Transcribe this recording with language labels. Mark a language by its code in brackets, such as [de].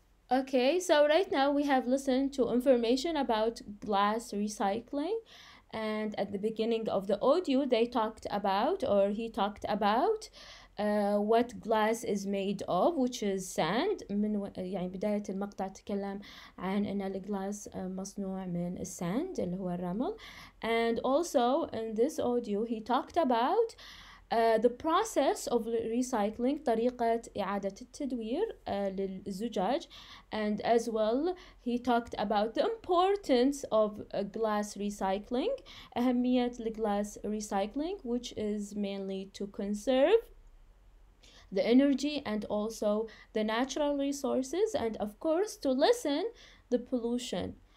[en] Okay, so right now we have listened to information about glass recycling, and at the beginning of the audio he talked about what glass is made of, which is sand. [ar] من يعني بداية المقطع تكلم عن أن الجلاس مصنوع من الساند اللي هو الرمل. [en] And also in this audio he talked about the process of recycling, [ar] طريقة إعادة التدوير للزجاج, [en] and as well he talked about the importance of glass recycling, [ar] أهمية الجلاس [en] recycling, which is mainly to conserve the energy and also the natural resources, and of course to lessen the pollution.